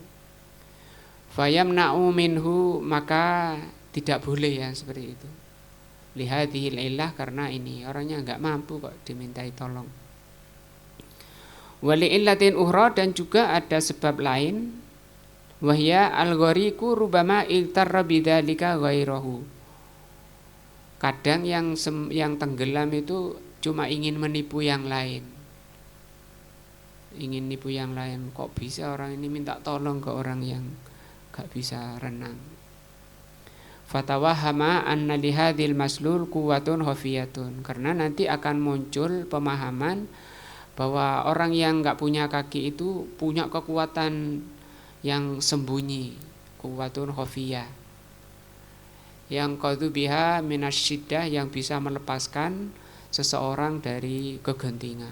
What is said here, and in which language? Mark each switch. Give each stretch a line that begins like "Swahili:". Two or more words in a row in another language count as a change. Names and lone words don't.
Arabic: فيمنع منه,
Indonesian: maka tidak boleh yang seperti itu.
Arabic: لهذه العلة,
Indonesian: karena ini orangnya enggak mampu kok dimintai tolong.
Arabic: ولعلة أخرى,
Indonesian: dan juga ada sebab lain.
Arabic: وهو الغريق ربما اغترّ بذلك غيره.
Indonesian: Kadang yang tenggelam itu cuma ingin menipu yang lain. Ingin nipu yang lain, kok bisa orang ini minta tolong ke orang yang enggak bisa renang.
Arabic: فتوهّم أنّ لهذا المشلول قوةٌ خفيةٌ,
Indonesian: karena nanti akan muncul pemahaman bahwa orang yang enggak punya kaki itu punya kekuatan yang sembunyi,
Arabic: قوة خفية,
Indonesian: yang
Arabic: قادر بها من الشدة,
Indonesian: yang bisa melepaskan seseorang dari kegentingan.